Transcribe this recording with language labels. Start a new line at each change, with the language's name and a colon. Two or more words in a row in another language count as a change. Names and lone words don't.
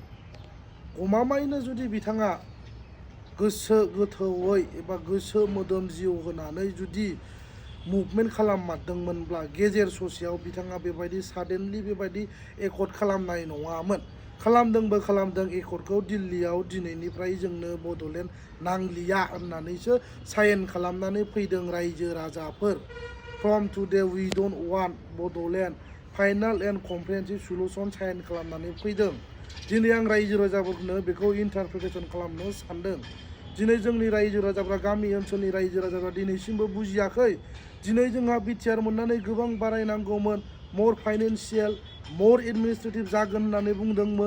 Bodo: गमामायैनो जुदि बिथाङा गोसो गोथौयै एबा गोसो मोदोम जिउ होनानै जुदि मुभमेन्ट खालाममारदोंमोनब्ला गेजेर ससेयाव बिथाङा बेबायदि साडेनलि बेबायदि एकर्ड खालामनाय नङामोन। खालामदोंबो खालामदों एकर्डखौ दिल्लीयाव दिनैनिफ्राय जोंनो बड'लेण्ड नांलिया होननानैसो साइन खालामनानै फैदों रायजो राजाफोर।
English: from today we don't want Bodoland final and comprehensive solution sign खालामनानै फैदों।
Bodo: दिनै आं रायजो राजाफोरनो बेखौ इन्टारप्रिटेसन खालामनो सानदों। दिनै जोंनि रायजो राजाफ्रा गामि ओनसोलनि रायजो राजाफ्रा दिनैसिमबो बुजियाखै। दिनै जोंहा बिटिआर मोननानै गोबां बारायनांगौमोन,
English: more financial more administrative
Bodo: जागोन होननानै बुंदोंमोन।